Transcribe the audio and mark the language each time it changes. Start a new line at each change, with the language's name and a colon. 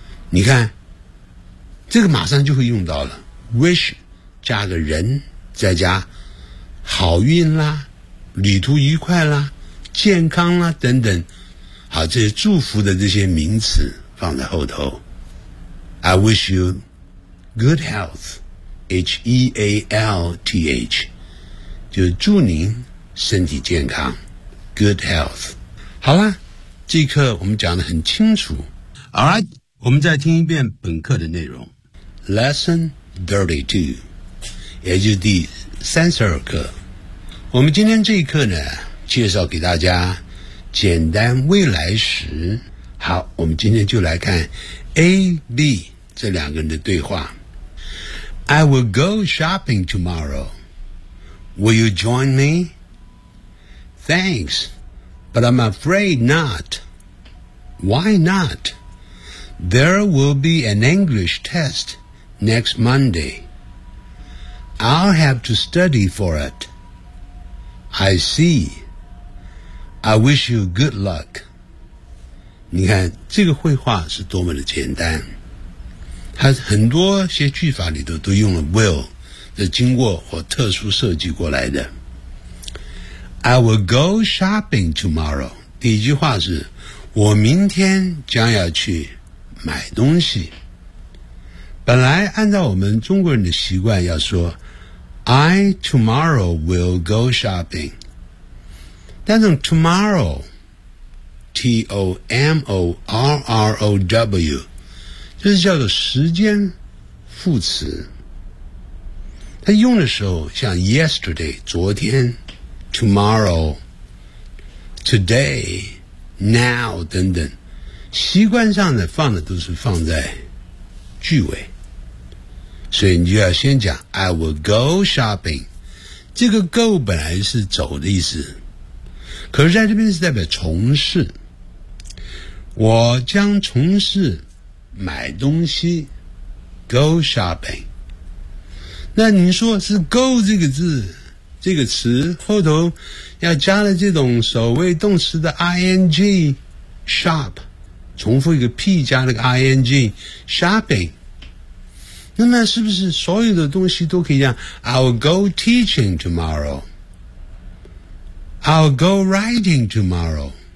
Chinese: 你看这个马上就会用到了。Wish 加个人再加好运啦旅途愉快啦健康啦等等好，这些祝福的这些名词放在后头。
English: I wish you good health, H-E-A-L-T-H, 就是祝您身体健康 ,good health.
Chinese: 好啦，这一课我们讲得很清楚。 All right, 我们再听一遍本课的内容。 Lesson 32, 也就是第32课。我们今天这一课呢，介绍给大家简单未来时。好，我们今天就来看 A、B 这两个人的对话。
English: I will go shopping tomorrow. Will you join me? Thanks, but I'm afraid not. Why not? There will be an English test next Monday. I'll have to study for it. I see. I wish you good luck.
Chinese: 你看这个绘画是多么的简单，它很多些句法里头都用了 will 的经过或特殊设计过来的。
English: I will go shopping tomorrow.
Chinese: 第一句话是我明天将要去买东西。本来按照我们中国人的习惯要说 I tomorrow will go shopping，但是 tomorrow, T-O-M-O-R-R-O-W, 这是叫做时间副词。它用的时候像 yesterday, 昨天 tomorrow, today, now, 等等。习惯上的放的都是放在句尾。所以你就要先讲 I will go shopping。这个 go 本来是走的意思。可是在这边是代表从事，我将从事买东西 go shopping。那你说是 go 这个字这个词后头要加了这种所谓动词的 ing shop， 重复一个 p 加了个 ing shopping， 那么是不是所有的东西都可以讲 I'll go teaching tomorrowI'll go writing tomorrow.